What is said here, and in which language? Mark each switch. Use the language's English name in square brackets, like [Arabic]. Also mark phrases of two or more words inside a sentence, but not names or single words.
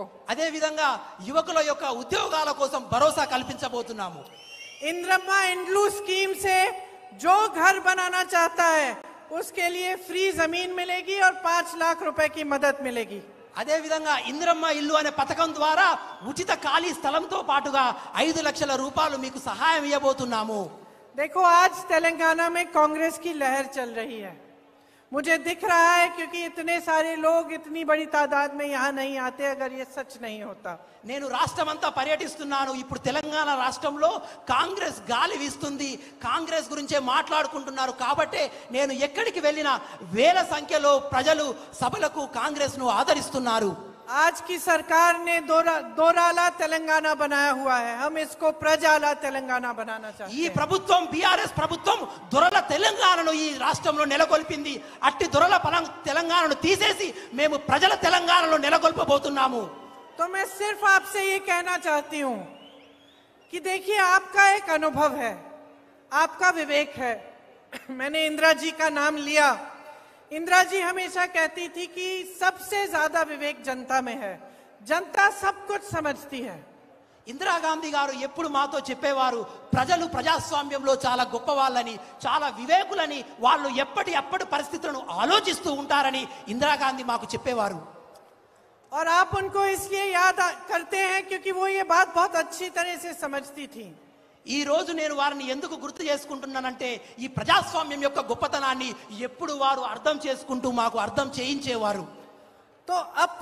[Telugu] అదే విధంగా యువకుల యొక్క ఉద్యోగాల కోసం భరోసా కల్పించబోతున్నాము. [Hindi] इंद्रम्मा इंड्लू स्कीम से जो घर बनाना चाहता है उसके लिए फ्री जमीन मिलेगी और 5 लाख रुपए की मदद मिलेगी. [Telugu] అదే విధంగా ఇంద్రమ్మ ఇల్లు అనే పథకం ద్వారా ఉచిత ఖాళీ స్థలంతో పాటుగా 5 లక్షల రూపాయలు మీకు సహాయం ఇవ్వబోతున్నాము. [Hindi] देखो आज तेलंगाना में कांग्रेस की लहर चल रही है. मुझे दिख रहा है क्योंकि इतने सारे लोग इतनी बड़ी तादाद में यहाँ नहीं आते अगर ये सच नहीं होता. [Telugu] నేను రాష్ట్రమంతా పర్యటిస్తున్నాను. ఇప్పుడు తెలంగాణ రాష్ట్రంలో కాంగ్రెస్ గాలి వీస్తుంది. కాంగ్రెస్ గురించే మాట్లాడుకుంటున్నారు. కాబట్టి నేను ఎక్కడికి వెళ్ళినా వేల సంఖ్యలో ప్రజలు సభలకు కాంగ్రెస్ ను ఆదరిస్తున్నారు. [Hindi] आज की सरकार ने दोराला तेलंगाना बनाया हुआ है. हम इसको प्रजाला तेलंगाना बनाना चाहते [Telugu] ఈ [Hindi] हैं. [Telugu] ప్రభుత్వం బీఆర్ఎస్ ప్రభుత్వం దొరల తెలంగాణను ఈ రాష్ట్రంలో నెలకొల్పింది. అట్టి దొరల తెలంగాణను తీసేసి మేము ప్రజల తెలంగాణలో నెలకొల్పబోతున్నాము. [Hindi] तो मैं सिर्फ आपसे ये कहना चाहती हूं कि देखिए आपका एक अनुभव है, आपका विवेक है. मैंने इंदिरा जी का नाम लिया. इंदिरा जी हमेशा कहती थी कि सबसे ज्यादा विवेक जनता में है, जनता सब कुछ समझती है. [Telugu] ఇందిరాగాంధీ గారు ఎప్పుడు మాతో చెప్పేవారు ప్రజలు ప్రజాస్వామ్యంలో చాలా గొప్ప వాళ్ళని, చాలా వివేకులని, వాళ్ళు ఎప్పటి పరిస్థితులను ఆలోచిస్తూ ఉంటారని ఇందిరాగాంధీ మాకు చెప్పేవారు. [Hindi] और आप उनको इसलिए याद करते हैं क्योंकि वो ये बात बहुत अच्छी तरह से समझती थी. [Telugu] ఈ రోజు నేను వారిని ఎందుకు గుర్తు చేసుకుంటున్నానంటే ఈ ప్రజాస్వామ్యం యొక్క గొప్పతనాన్ని ఎప్పుడు వారు అర్థం చేసుకుంటూ మాకు అర్థం చేయించేవారు. [Hindi] तो